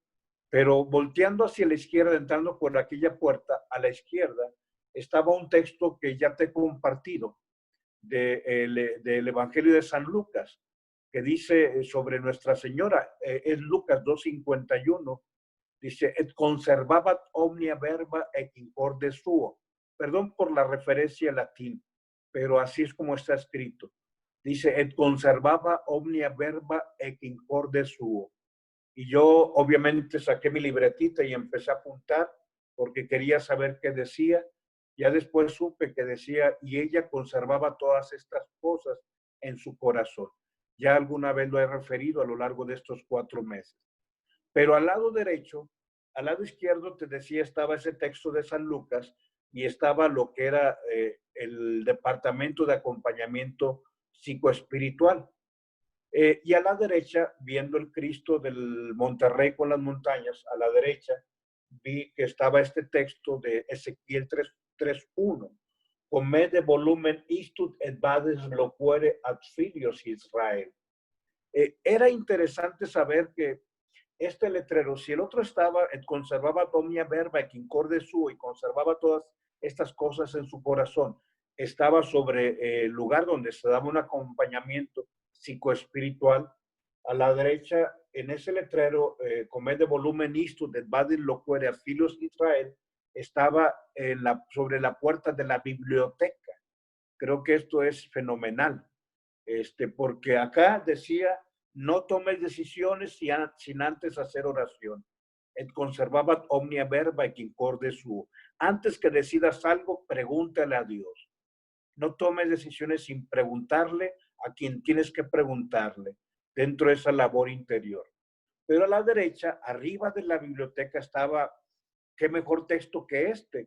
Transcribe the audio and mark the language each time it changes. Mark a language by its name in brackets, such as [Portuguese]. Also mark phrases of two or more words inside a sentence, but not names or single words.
[Spanish] Pero volteando hacia la izquierda, entrando por aquella puerta, a la izquierda, estaba un texto que ya te he compartido del Evangelio de San Lucas, que dice sobre Nuestra Señora, es Lucas 2:51, dice, [Latin] et conservabat omnia verba et incorde suo. [Spanish] Perdón por la referencia en latín, pero así es como está escrito. Dice, [Latin] et conservaba omnia verba et incorde suo. [Spanish] Y yo obviamente saqué mi libretita y empecé a apuntar porque quería saber qué decía. Ya después supe que decía, y ella conservaba todas estas cosas en su corazón. Ya alguna vez lo he referido a lo largo de estos 4 meses. Pero al lado derecho, al lado izquierdo, te decía, estaba ese texto de San Lucas y estaba lo que era el departamento de acompañamiento psicoespiritual. Y a la derecha, viendo el Cristo del Monterrey con las montañas, a la derecha vi que estaba este texto de Ezequiel 3:1. [Latin] Comed de volumen istud et vades loquere ad filios Israel. [Spanish] Era interesante saber que este letrero, si el otro estaba, [Latin] conservaba omnia verba et incorde suo, [Spanish] y conservaba todas estas cosas en su corazón, estaba sobre el lugar donde se daba un acompañamiento psicoespiritual. A la derecha, en ese letrero, [Latin] comed de volumen istud et vades loquere ad filios Israel, [Spanish] estaba sobre la puerta de la biblioteca. Creo que esto es fenomenal, porque acá decía, no tomes decisiones sin antes hacer oración. [Latin] Et conservabat omnia verba et incorde suo. [Spanish] Antes que decidas algo, pregúntale a Dios. No tomes decisiones sin preguntarle a quien tienes que preguntarle dentro de esa labor interior. Pero a la derecha, arriba de la biblioteca, estaba, qué mejor texto que este.